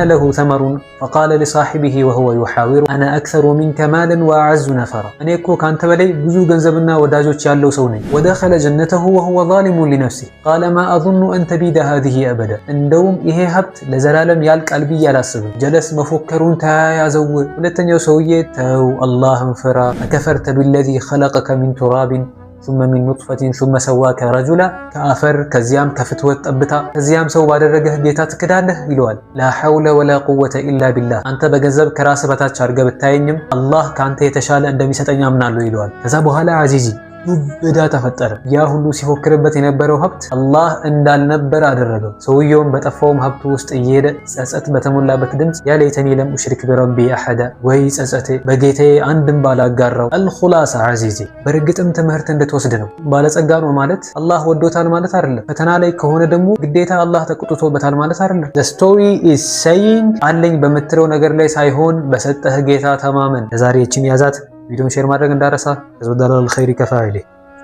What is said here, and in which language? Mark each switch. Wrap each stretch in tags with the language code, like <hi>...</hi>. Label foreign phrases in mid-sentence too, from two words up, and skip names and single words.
<ar>له ثمر فقال لصاحبه وهو يحاوره أنا أكثر منك مالا وأعز نفرا።</ar> <am>እኔ እኮ ከአንተ በላይ ብዙ ገንዘብና ወዳጆች ያለው ሰው ነኝ።</am> <ar>ودخل جنته وهو ظالم لنفسه قال ما أظن أن تبيد هذه أبدا።</ar> <am>እንደውም ይሄ ሀብት ለዘላለም ያልቃል ብዬ አላስብም። ጀለስ መፎከሩን ተያያዘው። ሁለተኛው ሰውዬ ተው አላህን ፍራ።</am> <ar>أكفرت بالذي خلقك من تراب ثم من نطفة ثم سواك رجلا</ar> <am>ከአፈር ከዚያም ከፍትወት ጠብታ ከዚያም ሰው ባደረገህ ጌታ ትክዳለህ ይለዋል። ላ</am> <ar>حول ولا قوة إلا بالله።</ar> <am>አንተ በገንዘብ ከራስ በታች አድርገህ ብታየኝም አላህ ከአንተ የተሻለ እንደሚሰጠኝ አምናለሁ ይለዋል። ከዛ በኋላ አዚዚ ዱብዳ ተፈጠረ። ያ ሁሉ ሲፎክርበት የነበረው ሀብት አላህ እንዳልነበረ አደረገው። ሰውየውም በጠፋውም ሀብቱ ውስጥ እየሄደ ጸጸት በተሞላበት ድምፅ</am> <ar>يا ليتني لم أشرك بربي أحدا፣</ar> <am>ወይ ጸጸቴ በጌታዬ አንድም ባላጋራው። አልኹላሳ አዚዚ፣ በእርግጥም ትምህርት እንድትወስድ ነው። ባለጸጋ ነው ማለት አላህ ወዶታል ማለት አይደለም። ፈተና ላይ ከሆነ ደግሞ ግዴታ አላህ ተቆጥቶበታል ማለት አይደለም።</am> <en>the story is saying</en> <am>አለኝ በምትለው ነገር ላይ ሳይሆን በሰጠህ ጌታ ተማመን። ለዛሬ እቺን ያዛት። ቪዲዮን ሼር ማድረግ እንዳረሳ።</am> <ar>الدال على الخير كفاعله</ar>